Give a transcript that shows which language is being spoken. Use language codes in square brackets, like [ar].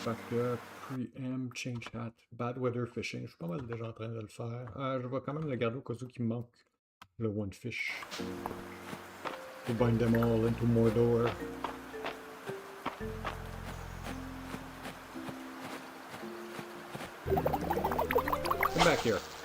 [en] Preempt, change hat, bad weather fishing. [fr] Je suis pas mal déjà en train de le faire. Je vais quand même le garder au cas où qu'il me manque le [en] one fish. To bind them all into Mordor. Come back here.